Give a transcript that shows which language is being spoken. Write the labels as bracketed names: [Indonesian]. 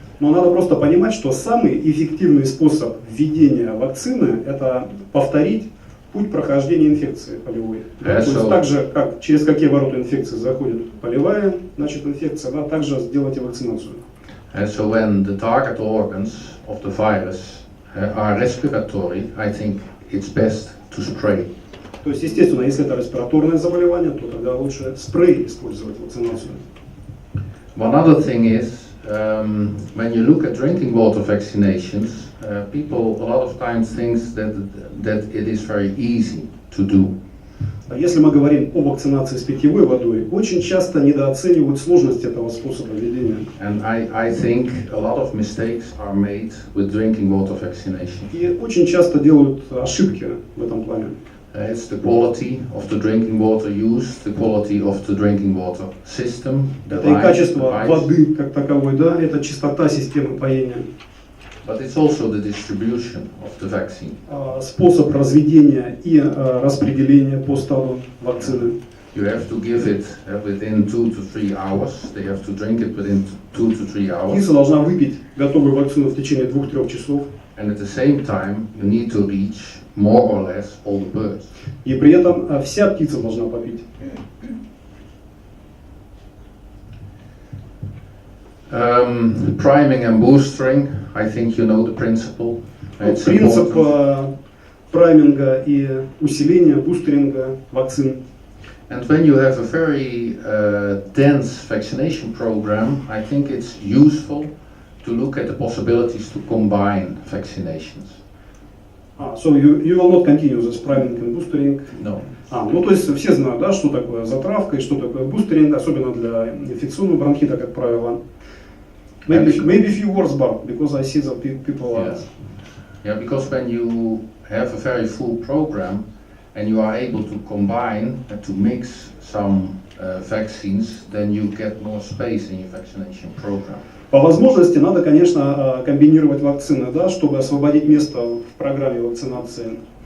[Russian] Но надо просто понимать, что самый эффективный способ введения вакцины – это повторить путь прохождения инфекции полевой. Да? То есть так же, как через какие ворота инфекции заходит полевая, значит инфекция, да, также сделайте вакцинацию. [English] So when the target organs of the virus are respiratory, I think it's best to spray. [Russian] То есть, естественно, если это респираторное заболевание, то тогда лучше спрей использовать вакцинацию. [English] One other thing is when you look at drinking water vaccinations, people a lot of times think that it is very easy to do. [Russian] Если мы говорим о вакцинации с питьевой водой, очень часто недооценивают сложность этого способа ведения. [English] And I think a lot of mistakes are made with drinking water vaccination. [Russian] И очень часто делают ошибки в этом плане. [English] It's the quality of the drinking water used, the quality of the drinking water system. [Russian] Это и качество воды как таковой, да, это чистота системы поения. [English] But it's also the distribution of the vaccine. [Russian] Способ разведения и распределения по стаду вакцины. [English] You have to give it within 2 to 3 hours. They have to drink it within 2 to 3 hours. [Russian] Птица должна выпить готовую вакцину в течение 2-3 часов. [English] And at the same time, you need to reach more or less all the birds. [Russian] И при этом вся птица должна попить. [English] Priming and boostering, I think you know the principle. It's [Russian] Принцип [English] important. [Russian] прайминга и усиления, бустеринга вакцин. [English] And when you have a very dense vaccination program, I think it's useful to look at the possibilities to combine vaccinations. So you will not continue this priming and boostering? No. [Russian] Ну то есть все знают, да, что такое затравка и что такое бустеринг, особенно для инфекционного бронхита, как правило. [English] Maybe a few words, Bart, because I see that people are... Yeah, because when you have a very full program and you are able to combine and to mix some vaccines, then you get more space in your vaccination program. [Russian] По возможности надо, конечно, комбинировать вакцины, да, чтобы освободить место в программе вакцинации.